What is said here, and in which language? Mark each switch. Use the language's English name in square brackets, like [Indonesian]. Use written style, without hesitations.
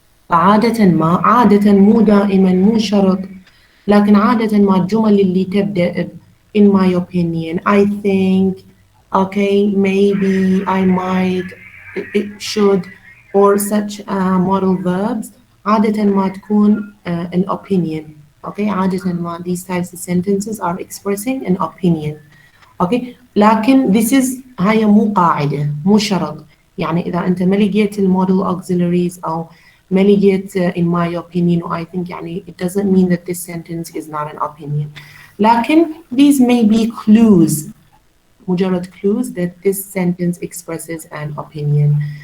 [Arabic] عادة مو دائما مو شرط, لكن عادة ما الجمل اللي تبدأ [English] in my opinion, I think, okay, maybe, I might, it should, or such modal verbs, [Arabic] عادة ما تكون [English] an opinion. Okay, [Arabic] عادة ما [English] these types of sentences are expressing an opinion. [Arabic] Okay, لكن [English] this is [Arabic] هاي مو قاعدة, مو شرط. يعني إذا أنت ما لقيت المودل [English] auxiliaries [Arabic] أو ما لقيت [English] in my opinion or I think, يعني it doesn't mean that this sentence is not an opinion. لكن these may be clues, مجرد clues that this sentence expresses an opinion.